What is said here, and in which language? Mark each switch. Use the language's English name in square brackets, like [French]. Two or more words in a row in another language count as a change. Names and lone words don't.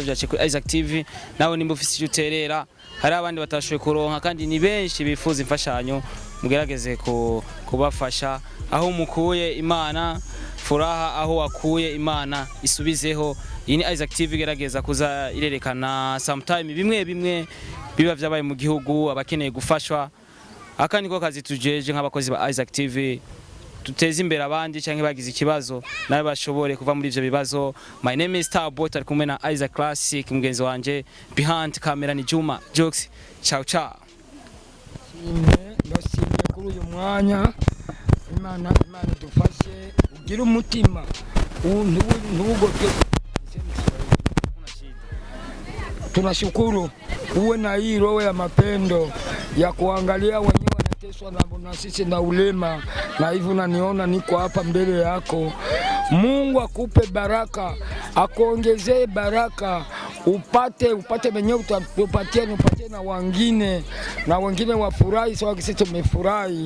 [Rundi] byace kuri Isaac TV nawe nimba ufise icyo uterera hari abandi batashoboye kuronka kandi ni benshi bifuza imfashanyo mugerageze kubafasha aho mukuye Imana furaha aho wakuye Imana isubizeho iyi ni Isaac TV gerageza kuza irerekana sometime bimwe biba byabaye mu gihugu abakeneye gufashwa aka niko kazi tujeje nk'abakozi ba Isaac TV tuteze imbere abandi canke bagize ikibazo nawe bashobore kuva muri ivyo bibazo. [English] My name is Starboy [Rundi] tari kumwe na Isaac Classic mugenzi wanje [English] behind camera [Rundi] ni Juma Jokes. [Italian] Ciao ciao. [Rundi] Ndashimye kuri uyu mwanya Imana dufashe ugira umutima ntugote. [Swahili] Tunashukuru uwe na hii roho ya mapendo ya kuangalia wenyewe wanateswa na sisi na ulema, na hivyo unaniona niko hapa mbele yako. Mungu akupe baraka, akuongezee baraka, upate wenyewe upatie na wengine wafurahi sawa kisi tumefurahi.